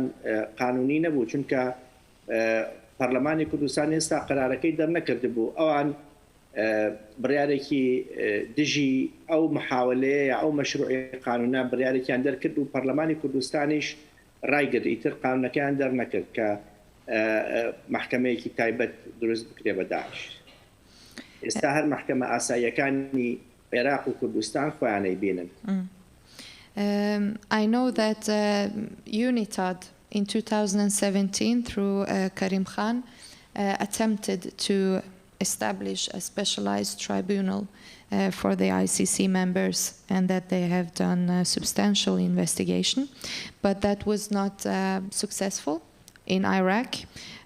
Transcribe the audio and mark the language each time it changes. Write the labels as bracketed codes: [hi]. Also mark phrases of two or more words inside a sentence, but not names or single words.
[ckb] قانونی نەبوو چونکە پەرلەمانی کوردستان ئێستا قەرارەکەی دەرنەکرد بوو ئەوان بڕیارێکی دژی ئەو محاولەیە ئەو مەشروعی قانونە بڕیارێکیان دەرکرد و پەرلەمانی کوردستانیش ڕایگرت ئیتر قانونەکەیان دەرنەکرد کە محکەمەیەکی تایبەت دروست بکرێ بە داعش ئێستا هەر محکەمە ئاساییەکانی عێراق و کوردستان خۆیانەی بینن. [en] I know that UNITAD in 2017 through Karim Khan attempted to establish a specialized tribunal for the ICC members and that they have done a substantial investigation, but that was not successful in Iraq.